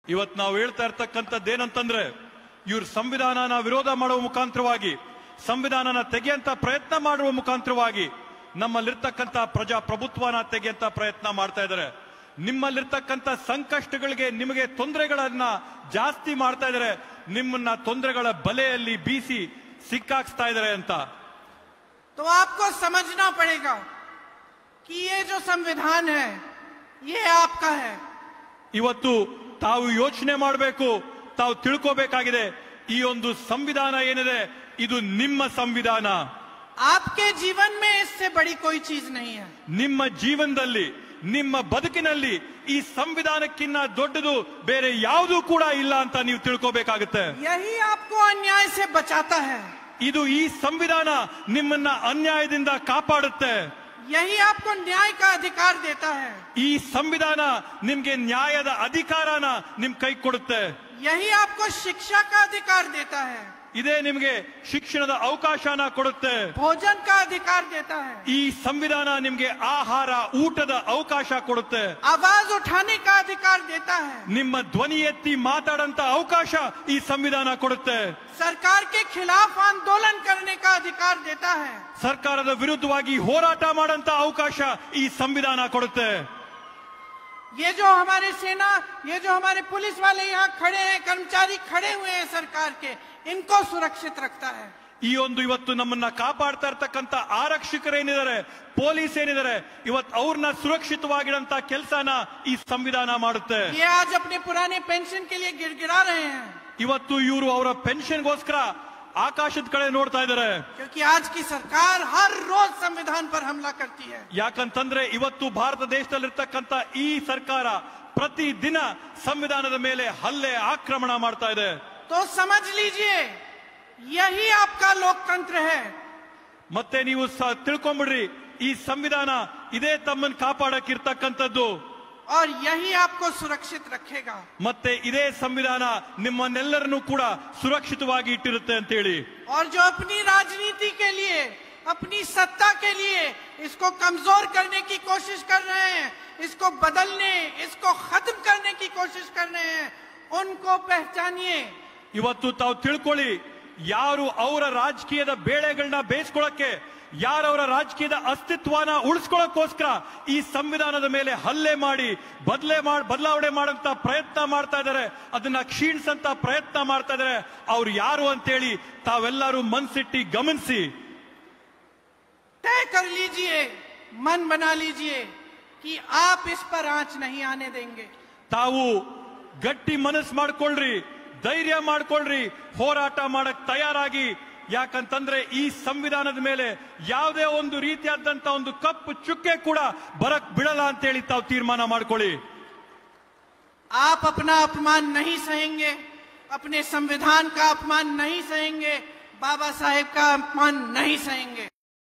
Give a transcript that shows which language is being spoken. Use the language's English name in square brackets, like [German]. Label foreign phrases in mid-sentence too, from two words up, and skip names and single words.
[Kannada] ಇವತ್ತು ನಾವು ಹೇಳ್ತಾ ಇರ್ತಕ್ಕಂಥದ್ದೇನಂತಂದ್ರೆ ಇವ್ರ ಸಂವಿಧಾನನ ವಿರೋಧ ಮಾಡುವ ಮುಖಾಂತರವಾಗಿ, ಸಂವಿಧಾನನ ತೆಗೆಯಂತ ಪ್ರಯತ್ನ ಮಾಡುವ ಮುಖಾಂತರವಾಗಿ ನಮ್ಮಲ್ಲಿರ್ತಕ್ಕಂಥ ಪ್ರಜಾಪ್ರಭುತ್ವನ ತೆಗೆಯಂತ ಪ್ರಯತ್ನ ಮಾಡ್ತಾ ಇದ್ದಾರೆ. ನಿಮ್ಮಲ್ಲಿರ್ತಕ್ಕಂಥ ಸಂಕಷ್ಟಗಳಿಗೆ, ನಿಮಗೆ ತೊಂದರೆಗಳನ್ನ ಜಾಸ್ತಿ ಮಾಡ್ತಾ ಇದ್ದಾರೆ. ನಿಮ್ಮನ್ನ ತೊಂದರೆಗಳ ಬಲೆಯಲ್ಲಿ ಬೀಸಿ ಸಿಕ್ಕಾಕ್ಸ್ತಾ ಇದ್ದಾರೆ ಅಂತ. [Hindi] तो आपको समझना पड़ेगा कि ये जो संविधान है ये आपका है. [Kannada] ಇವತ್ತು ತಾವು ಯೋಚನೆ ಮಾಡಬೇಕು, ತಾವು ತಿಳ್ಕೋಬೇಕಾಗಿದೆ. ಈ ಒಂದು ಸಂವಿಧಾನ ಏನಿದೆ ಇದು ನಿಮ್ಮ ಸಂವಿಧಾನ. [Hindi] आपके जीवन में इससे बड़ी कोई चीज नहीं है. [Kannada] ನಿಮ್ಮ ಜೀವನದಲ್ಲಿ, ನಿಮ್ಮ ಬದುಕಿನಲ್ಲಿ ಈ ಸಂವಿಧಾನಕ್ಕಿಂತ ದೊಡ್ಡದು ಬೇರೆ ಯಾವುದೂ ಕೂಡ ಇಲ್ಲ ಅಂತ ನೀವು ತಿಳ್ಕೋಬೇಕಾಗುತ್ತೆ. [Hindi] यही आपको अन्याय से बचाता है. [Kannada] ಇದು ಈ ಸಂವಿಧಾನ ನಿಮ್ಮನ್ನ ಅನ್ಯಾಯದಿಂದ ಕಾಪಾಡುತ್ತೆ. [Hindi] यही आपको न्याय का अधिकार देता है. [Kannada] ಈ ಸಂವಿಧಾನ ನಿಮ್ಗೆ ನ್ಯಾಯದ ಅಧಿಕಾರನ ನಿಮ್ ಕೈ ಕೊಡುತ್ತೆ. [Hindi] यही आपको शिक्षा का अधिकार देता है. [Kannada] ಇದೇ ನಿಮ್ಗೆ ಶಿಕ್ಷಣದ ಅವಕಾಶನ ಕೊಡುತ್ತೆ. [Hindi] भोजन का अधिकार देता है. [Kannada] ಈ ಸಂವಿಧಾನ ನಿಮ್ಗೆ ಆಹಾರ, ಊಟದ ಅವಕಾಶ ಕೊಡುತ್ತೆ. [Hindi] आवाज उठाने का अधिकार देता है. [Kannada] ನಿಮ್ಮ ಧ್ವನಿ ಎತ್ತಿ ಮಾತಾಡಂತ ಅವಕಾಶ ಈ ಸಂವಿಧಾನ ಕೊಡುತ್ತೆ. [Hindi] सरकार के खिलाफ आंदोलन करने का अधिकार देता है. [Kannada] ಸರ್ಕಾರದ ವಿರುದ್ಧವಾಗಿ ಹೋರಾಟ ಮಾಡಂತ ಅವಕಾಶ ಈ ಸಂವಿಧಾನ ಕೊಡುತ್ತೆ. [Hindi] ये जो हमारे सेना, ये जो हमारे पुलिस वाले यहाँ खड़े हैं, कर्मचारी खड़े हुए हैं सरकार के, इनको सुरक्षित रखता है. [Kannada] ಈ ಒಂದು ಇವತ್ತು ನಮ್ಮನ್ನ ಕಾಪಾಡ್ತಾ ಇರ್ತಕ್ಕಂಥ ಆರಕ್ಷಕರೇನಿದ್ದಾರೆ, ಪೊಲೀಸ್ ಏನಿದ್ದಾರೆ, ಇವತ್ತು ಅವ್ರನ್ನ ಸುರಕ್ಷಿತವಾಗಿಡಂತ ಕೆಲಸನ ಈ ಸಂವಿಧಾನ ಮಾಡುತ್ತೆ. [Hindi] ये आज अपने पुराने पेंशन के लिए गिड़गिड़ा रहे हैं. [Kannada] ಇವತ್ತು ಇವರು ಅವರ ಪೆನ್ಷನ್ಗೋಸ್ಕರ ಆಕಾಶದ ಕಡೆ ನೋಡ್ತಾ ಇದ್ದಾರೆ. [Hindi] क्योंकि आज की सरकार हर रोज संविधान पर हमला करती है. [Kannada] ಯಾಕಂತಂದ್ರೆ ಇವತ್ತು ಭಾರತ ದೇಶದಲ್ಲಿರ್ತಕ್ಕಂಥ ಈ ಸರ್ಕಾರ ಪ್ರತಿ ದಿನ ಸಂವಿಧಾನದ ಮೇಲೆ ಹಲ್ಲೆ, ಆಕ್ರಮಣ ಮಾಡ್ತಾ ಇದೆ. [Hindi] तो समझ लीजिए यही आपका लोकतंत्र है. [Kannada] ಮತ್ತೆ ನೀವು ತಿಳ್ಕೊಂಬಿಡ್ರಿ, ಈ ಸಂವಿಧಾನ ಇದೇ ತಮ್ಮನ್ನು ಕಾಪಾಡಕ್ಕಿರ್ತಕ್ಕಂಥದ್ದು. [Hindi] और यही आपको सुरक्षित रखेगा. [Kannada] ಮತ್ತೆ ಇದೇ ಸಂವಿಧಾನ ನಿಮ್ಮನ್ನೆಲ್ಲರನ್ನೂ ಕೂಡ ಸುರಕ್ಷಿತವಾಗಿ ಇಟ್ಟಿರುತ್ತೆ ಅಂತ ಹೇಳಿ. [Hindi] और जो अपनी राजनीति के लिए, अपनी सत्ता के लिए इसको कमजोर करने की कोशिश कर रहे हैं, इसको बदलने, इसको खत्म करने की कोशिश कर रहे हैं, उनको पहचानिए. [Kannada] ಇವತ್ತು ತಾವು ತಿಳ್ಕೊಳ್ಳಿ, ಯಾರು ಅವರ ರಾಜಕೀಯದ ಬೇಳೆಗಳನ್ನ ಬೇಯಿಸ್ಕೊಳ್ಳಕ್ಕೆ, ಯಾರವರ ರಾಜಕೀಯದ ಅಸ್ತಿತ್ವನ ಉಳಿಸ್ಕೊಳ್ಳೋಕ್ಕೋಸ್ಕರ ಈ ಸಂವಿಧಾನದ ಮೇಲೆ ಹಲ್ಲೆ ಮಾಡಿ ಬದಲಾವಣೆ ಮಾಡಂತ ಪ್ರಯತ್ನ ಮಾಡ್ತಾ ಇದ್ದಾರೆ, ಅದನ್ನ ಕ್ಷೀಣಿಸಂತ ಪ್ರಯತ್ನ ಮಾಡ್ತಾ ಇದ್ದಾರೆ, ಅವ್ರು ಯಾರು ಅಂತೇಳಿ ತಾವೆಲ್ಲರೂ ಮನ್ಸಿಟ್ಟಿ ಗಮನಿಸಿ. [Hindi] तय कर लीजिए, मन बना लीजिए कि आप इस पर आंच नहीं आने देंगे. [Kannada] ತಾವು ಗಟ್ಟಿ ಮನಸ್ಸು ಮಾಡ್ಕೊಳ್ರಿ, ಧೈರ್ಯ ಮಾಡ್ಕೊಳ್ರಿ, ಹೋರಾಟ ಮಾಡಕ್ ತಯಾರಾಗಿ. ಯಾಕಂತಂದ್ರೆ ಈ ಸಂವಿಧಾನದ ಮೇಲೆ ಯಾವುದೇ ಒಂದು ರೀತಿಯಾದಂತ ಒಂದು ಕಪ್ಪು ಚುಕ್ಕೆ ಕೂಡ ಬರಕ್ ಬಿಡಲ್ಲ ಅಂತೇಳಿ ತಾವು ತೀರ್ಮಾನ ಮಾಡ್ಕೊಳ್ಳಿ. [Hindi] आप अपना अपमान नहीं सहेंगे, अपने संविधान का अपमान नहीं सहेंगे, बाबा साहेब का अपमान नहीं सहेंगे.